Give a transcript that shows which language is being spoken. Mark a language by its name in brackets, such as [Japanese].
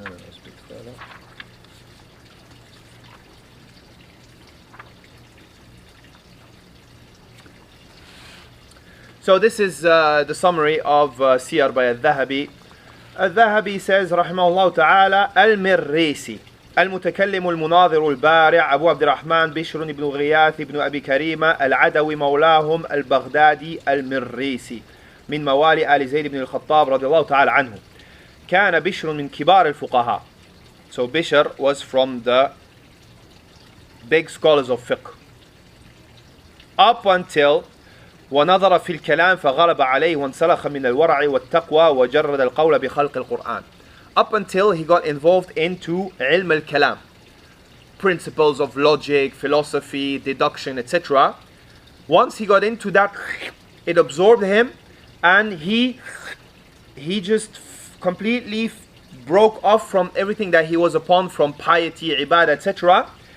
[English] Speak further. So this is the summary of Siyar by al-Dhahabi. Al-Dhahabi says, [Arabic] Rahimahullah Ta'ala, Al-Mirrisi, المتكلم المناظر البارع أبو عبد الرحمن بشر بن غياث بن أبي كريمة العدوي مولاهم البغدادي المريسي من موالي آل زيد بن الخطاب رضي الله تعالى عنه. كان بشر من كبار الفقهاء. [English] So Bishr was from the big scholars of fiqh. Up until [Arabic] ونظر في الكلام فغلب عليه وانسلخ من الورع والتقوى وجرد القول بخلق القرآن. [English] Up until he got involved into ilm al-kalam, principles of logic, philosophy, deduction, etc. Once he got into that, it absorbed him and he just completely broke off from everything that he was upon, from piety, ibadah, etc.